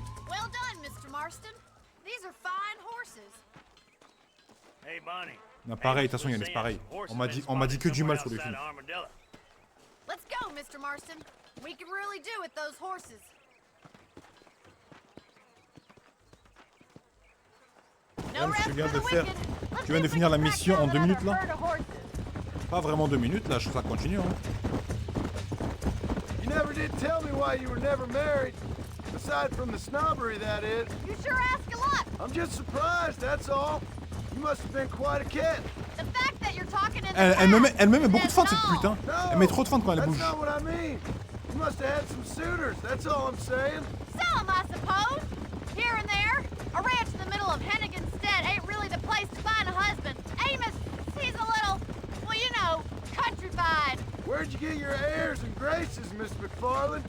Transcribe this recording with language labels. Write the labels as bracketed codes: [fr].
[en] Well done, Mr. Marston. These are fine horses. Hey, Bonnie. [fr] Non, pareil, de toute façon, il y en a pareil. On m'a dit que du mal sur les films. [en] Let's go, Mr. Marston. We can really do with those horses. [fr] Même, tu viens de finir la mission en 2 minutes là? Pas vraiment 2 minutes là, ça continue. Hein. [en] You never did tell me why you were never married. Aside from the snobbery, that is. You sure ask a lot. I'm just surprised, that's all. You must have been quite a kid. The fact that you're talking in [fr] Elle me met beaucoup de fin cette pute, hein. Elle met trop de fin quand elle bouge. [en] That's not what I mean. You must have had some suitors, that's all I'm saying. Some, I suppose. Here and there. A ranch in the middle of Hennigan's Stead ain't really the place to find a husband. Amos, he's a little, well, you know, countrified. Where'd you get your airs and graces, Miss MacFarlane?